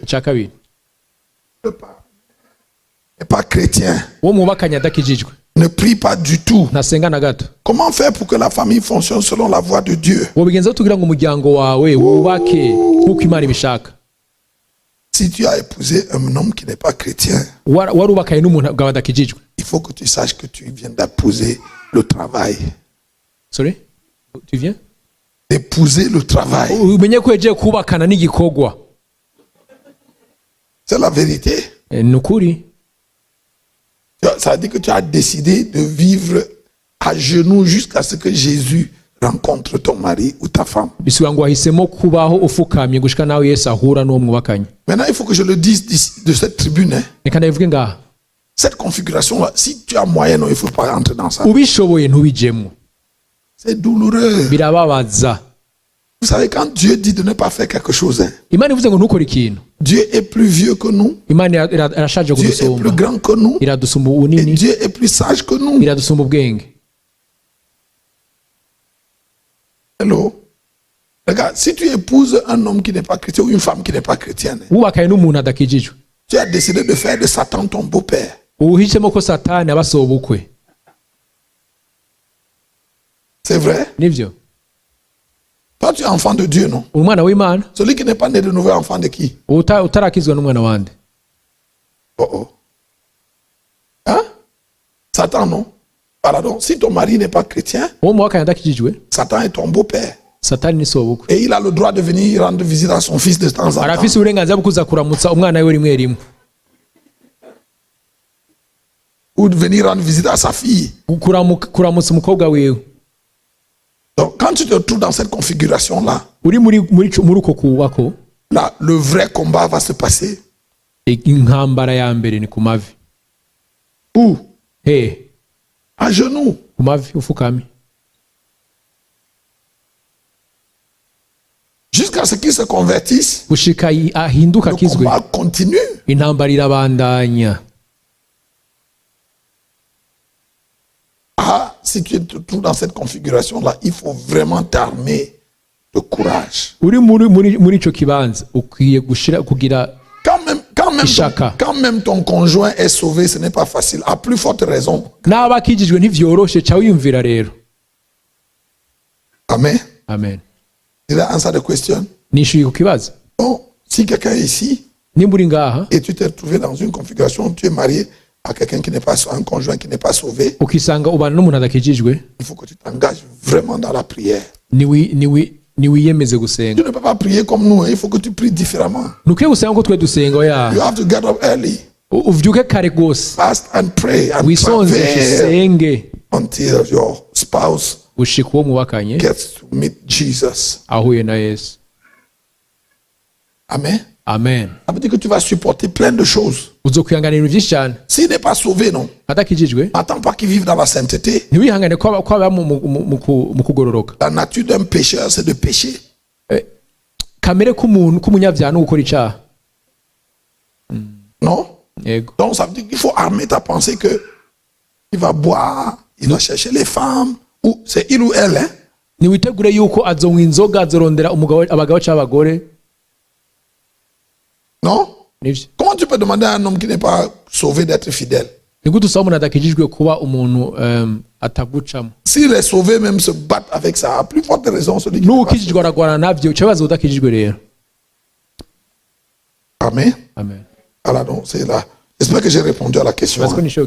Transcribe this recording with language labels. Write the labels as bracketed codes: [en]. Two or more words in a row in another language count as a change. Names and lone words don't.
[rn] icya kabiri [fr] n'est pas chrétien, [rn] uwo mwubakanye adakijijwe [fr] ne prie pas du tout. [rn] ntasenga na gato [fr] Comment faire pour que la famille fonctionne selon la voie de Dieu? [rn] wobigenzaho tugira ngo umuryango wawe wubake nk'uko imana ibishaka. [fr] Si tu as épousé un homme qui n'est pas chrétien, [rn] warubakanye n'umuntu bwawe adakijijwe, [fr] il faut que tu saches que tu viens d'épouser le travail. sorry tu viens D'épouser le travail. [rn] umenye ko yagiye kubakana n'igikorwa. [fr] C'est la vérité. [rn] Ni ukuri. [fr] Ça veut dire que tu as décidé de vivre à genoux jusqu'à ce que Jésus rencontre ton mari ou ta femme. [rn] Bisiba ngo wahisemo kubaho ufukamye gushika nawe Yesu ahura n'uwo mwubakanye. [fr] Maintenant, il faut que je le dise de cette tribune. [rn] Reka ndabivuge ngaha. [fr] Cette configuration-là, si tu as moyen, non, il ne faut pas rentrer dans ça. [rn] Ubishoboye ntubijemo. [fr] C'est douloureux. [rn] Birababaza. [fr] Vous savez, quand Dieu dit de ne pas faire quelque chose, [rn] Imana ivuze ngo ntukore ikintu, [fr] Dieu est plus vieux que nous. [rn] Imana irashaje [fr] Dieu est plus [rn] kudusumba, [fr] grand que nous. [rn] iradusumba [fr] Et [rn] ubunini, [fr] Dieu est plus sage que nous. [rn] iradusumba ubwenge. [fr] Hello. Regarde, si tu épouses un homme qui n'est pas chrétien ou une femme qui n'est pas chrétienne, [rn] Wubakanye n'umuntu adakijijwe, [fr] tu as décidé de faire de Satan ton beau-père. [rn] uhisemo ko Satani aba sobukwe. [fr] C'est vrai? [rn] Nivyo? [fr] Toi, tu es enfant de Dieu, non? [rn] Umwana w'Imana, [fr] Celui qui n'est pas né de nouveau, enfant de qui? [rn] utarakizwa n'umwana wande. [fr] Oh oh. Hein? Satan, non? Pardon. Si ton mari n'est pas chrétien, [rn] Uwo mwubakanye adakijijwe, [fr] Satan est ton beau-père. [rn] Satani ni sobukwe. [fr] Et il a le droit de venir rendre visite à son fils de temps en temps. [rn] Arafise uburenganzira bwo kuza kuramutsa umwana we rimwe rimwe, [fr] Ou de venir rendre visite à sa fille. [rn] kuramutsa umukobwa wiwe. [fr] Donc, quand tu te trouves dans cette configuration-là, [rn] Uri muri uko kubako, [fr] là, le vrai combat va se passer. [rn] intambara ya mbere ni ku mavi. [fr] Où? À genoux. [rn] Ku mavi ufukame. [fr] Jusqu'à ce qu'ils se convertissent, [rn] Gushika ahinduka [fr] le [rn] akizwe, [fr] combat continue. [rn] intambara irabandanya. [fr] Ah, si tu te trouves dans cette configuration-là, il faut vraiment t'armer de courage. [rn] Uri muri ico kibanza ukwiye kugira [fr] Quand même ton conjoint est sauvé, ce n'est pas facile. À plus forte raison. [rn] n'abakijijwe ntivyoroshe, ca wiyumvira rero. Amen. Amen. [en] Did I answer the question? [rn] Nishuye ku kibazo. [fr] Bon, si quelqu'un est ici [rn] Nimba uri ngaha [fr] et tu t'es trouvé dans une configuration, tu es marié à quelqu'un qui n'est pas, un conjoint qui n'est pas sauvé, [rn] ukisanga ubana n'umuntu adakijijwe, [fr] il faut que tu t'engages vraiment dans la prière. [rn] niwiyemeze [fr] Tu [rn] gusenga. [fr] ne peux pas prier comme nous, hein. Il faut que tu pries différemment. [rn] Nukwiye gusenga ko twe dusenga oya. [en] You have to get up early, [rn] Uvyuke kare gose, [en] fast and pray and [rn] wisonze travail usenge [en] until your spouse [rn] gushika uwo mwubakanye [en] gets to meet Jesus. [rn] ahuye na Yesu. Amen. Amen. [fr] Ça veut dire que tu vas supporter plein de choses. [rn] Uzokwihanganira byinshi cyane. [fr] S'il n'est pas sauvé, non. [rn] Adakijijwe, [fr] Attends pas qu'il vive dans la sainteté. [rn] ntiwihangane ko aba mu kugororoka. [fr] La nature d'un pécheur, c'est de pécher. [rn] Kamere k'umunyabyaha no gukora icyaha. [fr] Non? [rn] Yego. [fr] Donc ça veut dire qu'il faut armer ta pensée que il va boire, il va chercher les femmes, ou c'est il ou elle, hein? [rn] Niwitegure yuko azonywa inzoga, azorondera abagabo cyangwa abagore. [fr] Non? [rn] Nivyo. [fr] Comment tu peux demander à un homme qui n'est pas sauvé d'être fidèle? [rn] Nigute usaba umuntu adakijijwe kuba umuntu atagucamo. [fr] Si les sauvés même se battent avec ça, à plus forte raison, celui qui n'est pas [rn] N'ukijijwe aragwana navyo, cyabazo udakijijwe rero. Amen. Amen. [fr] Voilà, donc c'est là. J'espère que j'ai répondu à la question. Parce que